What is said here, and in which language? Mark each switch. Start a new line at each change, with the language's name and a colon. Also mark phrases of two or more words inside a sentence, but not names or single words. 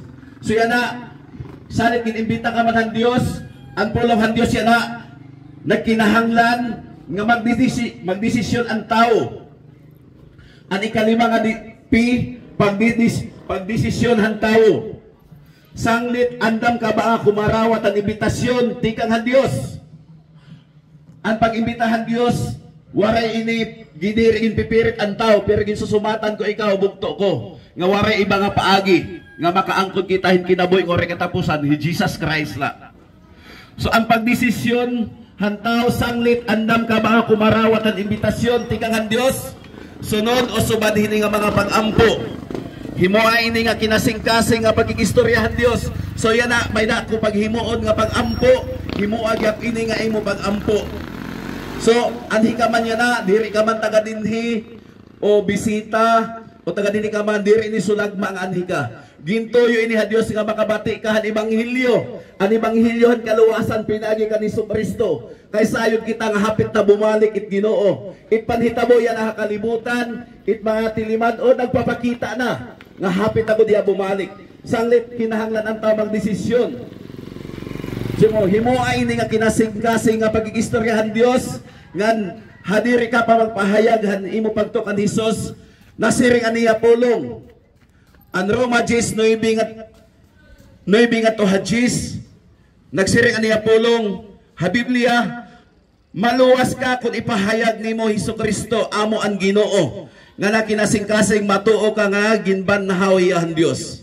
Waray: So yan na, sanit kinimbita ka man han Dios, ang pulong han Dios yan na, nagkinahanglan nga magdesisyon ang tao. Ang ikalima nga pagdesisyon han tao. Sanglit andam ka ba kumarawat ang imbitasyon tikang han Dios. Ang pag-imbitahan Dios, waray ini gidirin pipirit ang tao, pero ginsusumatan ko ikaw bugto ko. Nga waray iba nga paagi, nga makaangkod kita hin kinabuhi ng oray katapusan, hi Jesus Christ la. So ang pagdesisyon hantaw sanglit andam ka ba kumarawat ang imbitasyon tikangan Dios sunod o subad hini nga mga pag-ampo himoa ini nga kinasing-kasing nga pagkikistoryahan Dios. So yan na may na ko paghimuon nga pag-ampo himoa gyap ini nga imo pag-ampo. So anhi ka man yan na diri ka man taga dinhi o bisita o taga dinhi ka man diri ni sulagma ang anhi ka. Gintuyo ini ha Dios nga makabati ka han ebanghelyo. Ang ebanghelyo han kaluwasan pinagi ka ni Kristo. Kay sayod kita nga hapit na bumalik it Ginoo. It panhitabo yan ang kalibutan, it mga tiliman o nagpapakita na nga hapit ako diya bumalik. Sanglit kinahanglan ang tamang desisyon. Simo himoa ini nga kinasing-kasing nga pagkikistoryahan Dios ngan hadiri ka pa magpahayag han imo pagtukan Hesus nasiring aniya pulong. Ang Roma 10:9 nga to hadis nagsiring aniya pulong ha Biblia maluwas ka kung ipahayag nimo Hesukristo amo ang Ginoo nga nakinasing-kasing matuo ka nga ginbanhaw ang Dios.